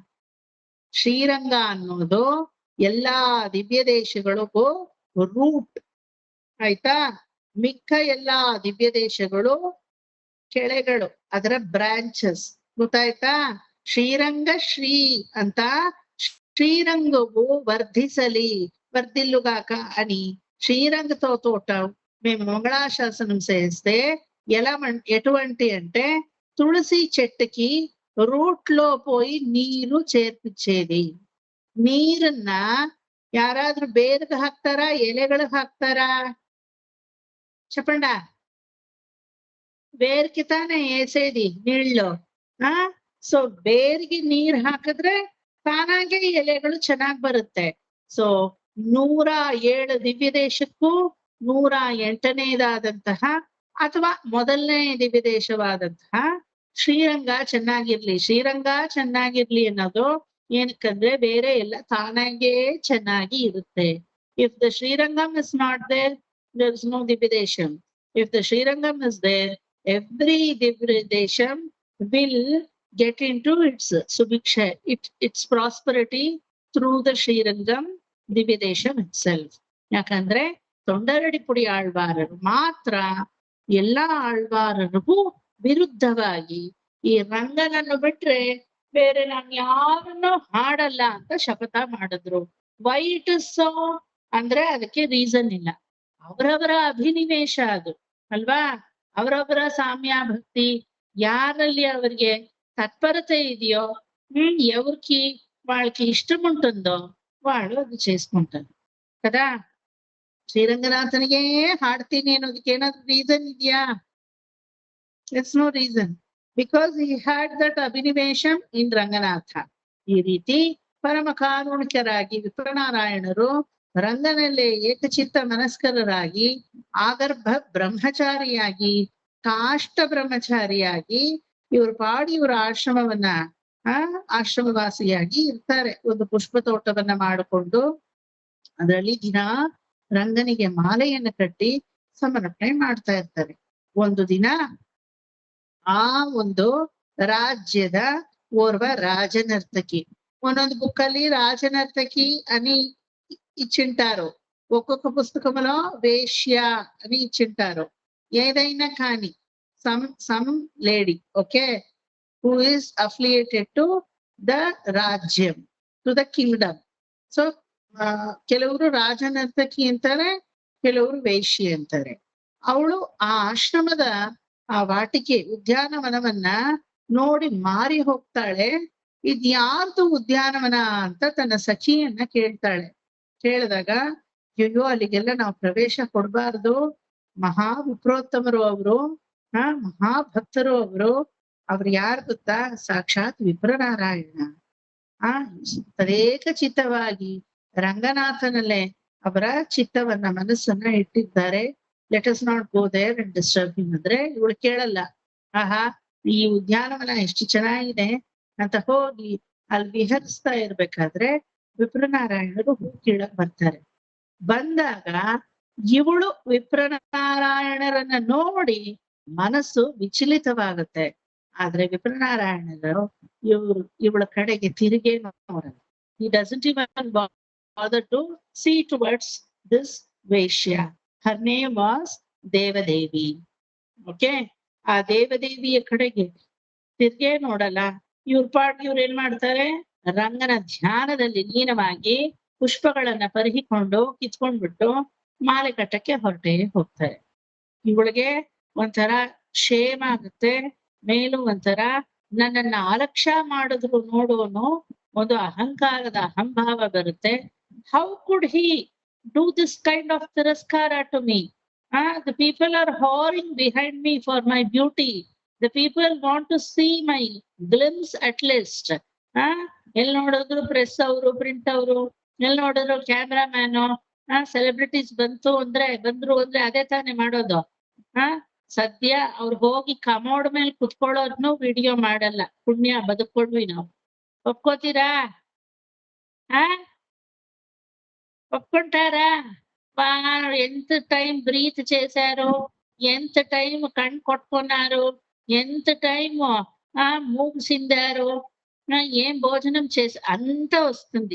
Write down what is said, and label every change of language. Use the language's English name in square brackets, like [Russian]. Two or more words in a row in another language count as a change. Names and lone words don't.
[Kannada] ಶ್ರೀರಂಗ ಅನ್ನೋದು ಎಲ್ಲಾ ದಿವ್ಯ ದೇಶಗಳಿಗೂ ರೂಟ್. ಆಯ್ತಾ? ಮಿಕ್ಕ ಎಲ್ಲಾ ದಿವ್ಯ ದೇಶಗಳು ಕೆಳೆಗಳು, ಅದರ ಬ್ರಾಂಚಸ್. ಗೊತ್ತಾಯ್ತಾ? ಶ್ರೀರಂಗ ಶ್ರೀ ಅಂತ [Telugu] శ్రీరంగవు వర్ధిసలి వర్ధిల్లుగాక అని శ్రీరంగతో తోట మేము మంగళాశాసనం చేస్తే ఎటువంటి అంటే తులసి చెట్టుకి రూట్ లో పోయి నీరు చేర్పించేది. [Kannada] ನೀರನ್ನ ಯಾರಾದ್ರೂ ಬೇರ್ಗೆ ಹಾಕ್ತಾರಾ, ಎಲೆಗಳಿಗೆ ಹಾಕ್ತಾರಾ? [Telugu] చెప్పంಡ. [Kannada] ಬೇರ್ಗೆ ತಾನೇ [Telugu] ಎಸೇದಿ ನೀళ్ళు. [Kannada] ಸೊ ಬೇರ್ಗೆ ನೀರ್ ಹಾಕಿದ್ರೆ ತಾನಾಗೆ ಎಲೆಗಳು ಚೆನ್ನಾಗ್ ಬರುತ್ತೆ. ಸೊ 107 ದಿವ್ಯ ದೇಶಕ್ಕೂ 108ನೇದಾದಂತಹ ಅಥವಾ ಮೊದಲನೇ ದಿವ್ಯ ದೇಶವಾದಂತಹ ಶ್ರೀರಂಗ ಚೆನ್ನಾಗಿರ್ಲಿ ಅನ್ನೋದು ಏನಕ್ಕಂದ್ರೆ ಬೇರೆ ಎಲ್ಲ ತಾನಾಗೆ ಚೆನ್ನಾಗಿ ಇರುತ್ತೆ. [English] If the Srirangam is not there, there is no Divyadesham. If the Srirangam is there, every Divyadesham will get into its subiksha, its prosperity through the Srirangam Divyadesham itself. [Kannada] ಯಾಕಂದ್ರೆ ತೊಂಡರಡಿ ಪುಡಿ ಆಳ್ವಾರರು ಮಾತ್ರ ಎಲ್ಲಾ ಆಳ್ವಾರರಿಗೂ ವಿರುದ್ಧವಾಗಿ ಈ ರಂಗನನ್ನು ಬಿಟ್ರೆ ಬೇರೆ ನಾನು ಯಾರನ್ನು ಹಾಡಲ್ಲ ಅಂತ ಶಪಥ ಮಾಡಿದ್ರು. [English] Why it is so [Kannada] ಅಂದ್ರೆ ಅದಕ್ಕೆ ರೀಸನ್ ಇಲ್ಲ. ಅವರವರ ಅಭಿನಿವೇಶ ಅದು ಅಲ್ವಾ? ಅವರವರ ಸಾಮ್ಯ ಭಕ್ತಿ ಯಾರಲ್ಲಿ ಅವರಿಗೆ [Telugu] తత్పరత ఇదియో ఎవరికి వాళ్ళకి ఇష్టం ఉంటుందో వాళ్ళు అది చేసుకుంటారు కదా. [Kannada] ಶ್ರೀರಂಗನಾಥನಿಗೆ ಹಾಡ್ತೀನಿ ಅನ್ನೋದಕ್ಕೆ ಏನಾದ್ರು ರೀಸನ್ ಇದೆಯಾ? [English] It's no reason, because he had that ಅಭಿನಿವೇಶಂ in Ranganatha. [Kannada] ಈ ರೀತಿ ಪರಮ ಕಾರುಣಿಕರಾಗಿ ವಿಪ್ರನಾರಾಯಣರು ರಂಗನಲ್ಲೇ ಏಕಚಿತ್ತ ಮನಸ್ಕರರಾಗಿ ಆಗರ್ಭ ಬ್ರಹ್ಮಚಾರಿಯಾಗಿ ಕಾಷ್ಟ ಬ್ರಹ್ಮಚಾರಿಯಾಗಿ ಇವರು ಪಾಡಿ ಇವರ ಆಶ್ರಮವನ್ನ ಆಶ್ರಮವಾಸಿಯಾಗಿ ಇರ್ತಾರೆ. ಒಂದು ಪುಷ್ಪ ತೋಟವನ್ನ ಮಾಡಿಕೊಂಡು ಅದರಲ್ಲಿ ದಿನ ರಂಗನಿಗೆ ಮಾಲೆಯನ್ನು ಕಟ್ಟಿ ಸಮರ್ಪಣೆ ಮಾಡ್ತಾ ಇರ್ತಾರೆ. ಒಂದು ದಿನ ಆ ಒಂದು ರಾಜ್ಯದ ಓರ್ವ రాజనర్తకి ಒಂದೊందు బుక్కಲ್ಲಿ [Telugu] రాజనర్తకి అని ఇచ్చింటారు. ఒక్కొక్క పుస్తకంలో వేశ్య అని ఇచ్చింటారు. ఏదైనా కానీ [English] some lady, okay, who is affiliated to the ರಾಜ್ಯಂ, to the kingdom. [Kannada] So ಕೆಲವರು ರಾಜನರ್ತಕಿ ಅಂತಾರೆ, ಕೆಲವರು ವೇಶ್ಯೆ ಅಂತಾರೆ. ಅವಳು ಆ ಆಶ್ರಮದ ಆ ವಾಟಿಕೆ ಉದ್ಯಾನವನವನ್ನ ನೋಡಿ ಮಾರಿ ಹೋಗ್ತಾಳೆ. ಇದ್ ಯಾರ್ದು ಉದ್ಯಾನವನ ಅಂತ ತನ್ನ ಸಖಿಯನ್ನ ಕೇಳ್ತಾಳೆ. ಕೇಳಿದಾಗ ಅಯ್ಯೋ ಅಲ್ಲಿಗೆಲ್ಲ ನಾವು ಪ್ರವೇಶ ಕೊಡ್ಬಾರ್ದು, ಮಹಾ ವಿಪ್ರೋತ್ತಮರು ಅವರು, ಮಹಾಭಕ್ತರು ಅವ್ರು ಯಾರು ಗೊತ್ತಾ, ಸಾಕ್ಷಾತ್ ವಿಪ್ರನಾರಾಯಣ. ತದೇಕ ಚಿತ್ತವಾಗಿ ರಂಗನಾಥನಲ್ಲೇ ಅವರ ಚಿತ್ತವನ್ನ ಮನಸ್ಸನ್ನ ಇಟ್ಟಿದ್ದಾರೆ. [English] Let us not go there and disturb him [Kannada] ಅಂದ್ರೆ ಇವಳು ಕೇಳಲ್ಲ. ಆಹಾ ಈ ಉದ್ಯಾನವನ ಎಷ್ಟು ಚೆನ್ನಾಗಿದೆ ಅಂತ ಹೋಗಿ ಅಲ್ಲಿ ವಿಹರಿಸ್ತಾ ಇರ್ಬೇಕಾದ್ರೆ ವಿಪ್ರನಾರಾಯಣರು ಹೂ ಕೀಳಕ್ ಬರ್ತಾರೆ. ಬಂದಾಗ ಇವಳು ವಿಪ್ರನಾರಾಯಣರನ್ನ ನೋಡಿ ಮನಸ್ಸು ವಿಚಲಿತವಾಗುತ್ತೆ. ಆದ್ರೆ ವಿಪ್ರನಾರಾಯಣರು ಇವಳ ಕಡೆಗೆ ತಿರುಗೇ ನೋಡಲ್ಲ. [English] He doesn't even bother to see towards this ವೇಶ್ಯ. Her name was [Kannada] ದೇವದೇವಿ. ಓಕೆ, ಆ ದೇವದೇವಿಯ ಕಡೆಗೆ ತಿರ್ಗೇ ನೋಡಲ್ಲ. ಇವ್ರು ಏನ್ ಮಾಡ್ತಾರೆ, ರಂಗನ ಧ್ಯಾನದಲ್ಲಿ ಲೀನವಾಗಿ ಪುಷ್ಪಗಳನ್ನ ಪರಿಹಿಕೊಂಡು ಕಿತ್ಕೊಂಡ್ಬಿಟ್ಟು ಮಾಲೆ ಕಟ್ಟಕ್ಕೆ ಹೊರಟೇ ಹೋಗ್ತಾರೆ. ಇವಳಿಗೆ ಒಂಥರ ಕ್ಷೇಮ ಆಗುತ್ತೆ. ಮೇಲೂ ಒಂಥರ ನನ್ನನ್ನ ಅಲಕ್ಷ್ಯ ಮಾಡಿದ್ರು ನೋಡೋನು ಒಂದು ಅಹಂಕಾರದ ಅಹಂಭಾವ ಬರುತ್ತೆ. [English] How could he do this kind of ತಿರಸ್ಕಾರ to me? The people are whoring behind me for my beauty. The people want to see my glimpse at least. [Kannada] ಎಲ್ಲಿ ನೋಡಿದ್ರು ಪ್ರೆಸ್ ಅವರು, ಪ್ರಿಂಟ್ ಅವರು, ಎಲ್ಲಿ ನೋಡಿದ್ರು ಕ್ಯಾಮ್ರಾ ಮ್ಯಾನು, ಸೆಲೆಬ್ರಿಟೀಸ್ ಬಂದ್ರು ಅಂದ್ರೆ ಅದೇ ತಾನೇ ಮಾಡೋದು. ಸದ್ಯ ಅವ್ರು ಹೋಗಿ ಕಮೋಡ್ ಮೇಲೆ ಕುತ್ಕೊಳ್ಳೋದ್ನು ವಿಡಿಯೋ ಮಾಡಲ್ಲ. ಪುಣ್ಯ ಬದುಕೊಂಡ್ವಿ ನಾವು. ಒಪ್ಕೋತೀರಾ? [Telugu] ఒప్పుకుంటారా? ఎంత టైం బ్రీత్ చేశారు, ఎంత టైం కణ్ కొట్టుకున్నారు, ఎంత టైం మూగు సిందారు, ఏం భోజనం చేసి అంతా వస్తుంది.